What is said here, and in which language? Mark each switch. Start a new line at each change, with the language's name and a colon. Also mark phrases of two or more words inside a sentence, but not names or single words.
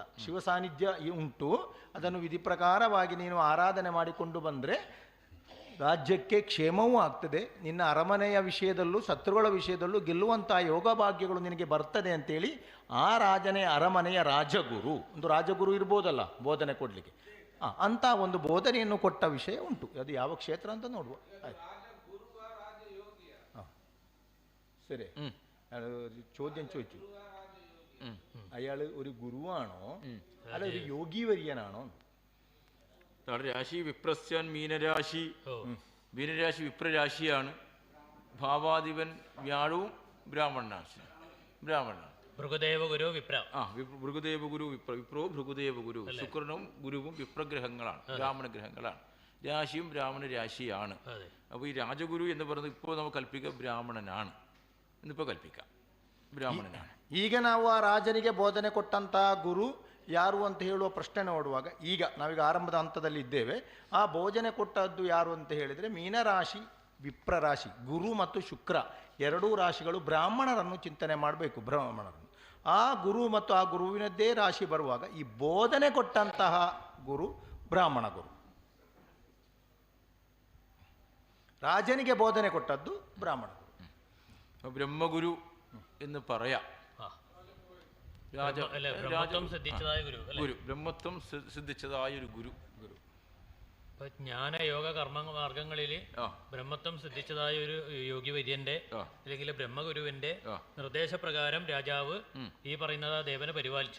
Kannada: ಶಿವ ಸಾನ್ನಿಧ್ಯ ಉಂಟು, ಅದನ್ನು ವಿಧಿ ಪ್ರಕಾರವಾಗಿ ನೀನು ಆರಾಧನೆ ಮಾಡಿಕೊಂಡು ಬಂದರೆ ರಾಜ್ಯಕ್ಕೆ ಕ್ಷೇಮವೂ ಆಗ್ತದೆ, ನಿನ್ನ ಅರಮನೆಯ ವಿಷಯದಲ್ಲೂ ಶತ್ರುಗಳ ವಿಷಯದಲ್ಲೂ ಗೆಲ್ಲುವಂಥ ಯೋಗ ಭಾಗ್ಯಗಳು ನಿನಗೆ ಬರ್ತದೆ ಅಂತೇಳಿ ಆ ರಾಜನೇ ಅರಮನೆಯ ರಾಜಗುರು, ಒಂದು ರಾಜಗುರು ಇರ್ಬೋದಲ್ಲ ಬೋಧನೆ ಕೊಡಲಿಕ್ಕೆ, ಅಂಥ ಒಂದು ಬೋಧನೆಯನ್ನು ಕೊಟ್ಟ ವಿಷಯ ಉಂಟು. ಅದು ಯಾವ ಕ್ಷೇತ್ರ ಅಂತ ನೋಡುವ.
Malayalam: ശരി ചോദ്യം ചോദിച്ചു അയാൾ ഒരു ഗുരുവാണോ അല്ല ഒരു യോഗി വര്യനാണോ? രാശി വിപ്രസ്യാൻ മീനരാശി, മീനരാശി വിപ്രരാശിയാണ്. ഭാവാധിപൻ വ്യാഴവും ബ്രാഹ്മണനാണ്.
Sanskrit: ഭൃഗുദേവ ഗുരു വിപ്ര. ഭൃഗുദേവ ഗുരു വിപ്രോ ഭൃഗുദേവ ഗുരു.
Malayalam: ശുക്രനും ഗുരുവും വിപ്രഗ്രഹങ്ങളാണ്, ബ്രാഹ്മണ ഗ്രഹങ്ങളാണ്. രാശിയും ബ്രാഹ്മണ രാശിയാണ്. അപ്പോൾ ഈ രാജഗുരു എന്ന് പറയുന്നത് ഇപ്പോൾ നമുക്ക് കൽപ്പിക്കുക ബ്രാഹ്മണനാണ് എന്നിപ്പോൾ കൽപ്പിക്കാം, ಬ್ರಾಹ್ಮಣನಾണ്.
Kannada: ಈಗ ನಾವು ಆ ರಾಜನಿಗೆ ಬೋಧನೆ ಕೊಟ್ಟಂತಹ ಗುರು ಯಾರು ಅಂತ ಹೇಳುವ ಪ್ರಶ್ನೆ ನೋಡುವಾಗ ಈಗ ನಾವೀಗ ಆರಂಭದ ಹಂತದಲ್ಲಿ ಇದ್ದೇವೆ. ಆ ಬೋಧನೆ ಕೊಟ್ಟದ್ದು ಯಾರು ಅಂತ ಹೇಳಿದರೆ ಮೀನರಾಶಿ ವಿಪ್ರರಾಶಿ, ಗುರು ಮತ್ತು ಶುಕ್ರ ಎರಡೂ ರಾಶಿಗಳು ಬ್ರಾಹ್ಮಣರನ್ನು ಚಿಂತನೆ ಮಾಡಬೇಕು. ಬ್ರಾಹ್ಮಣರನ್ನು ಆ ಗುರು ಮತ್ತು ಆ ಗುರುವಿನದ್ದೇ ರಾಶಿ ಬರುವಾಗ ಈ ಬೋಧನೆ ಕೊಟ್ಟಂತಹ ಗುರು ಬ್ರಾಹ್ಮಣ ಗುರು, ರಾಜನಿಗೆ ಬೋಧನೆ ಕೊಟ್ಟದ್ದು ಬ್ರಾಹ್ಮಣ ಗುರು.
Malayalam: ಬ್ರಹ್ಮಗುರು എന്ന് പറയാം. ഗുരു ബ്രഹ്മത്വം സിദ്ധിച്ചതായ ഒരു ഗുരു. ജ്ഞാന യോഗ കർമ്മ മാർഗങ്ങളിൽ ബ്രഹ്മത്വം സിദ്ധിച്ചതായ ഒരു യോഗി വര്യന്റെ അല്ലെങ്കിൽ ബ്രഹ്മഗുരുവിന്റെ നിർദ്ദേശപ്രകാരം രാജാവ് ഈ പറയുന്നത് ആ ദേവനെ പരിപാലിച്ചു.